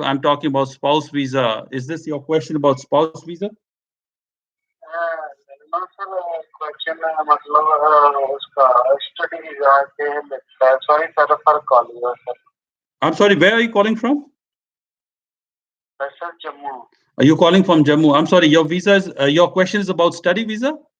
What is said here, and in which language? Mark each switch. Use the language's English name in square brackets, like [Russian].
[English] I'm talking about spouse visa. Is this your question about spouse visa? No, sir. [Hindi] Question मतलब उसका study visa के लिए। [English] Sorry, sir, for calling you, sir. I'm sorry. Where are you calling from? Sir, Jammu. Are you calling from Jammu? I'm sorry. Your visa is. Your question is about study visa?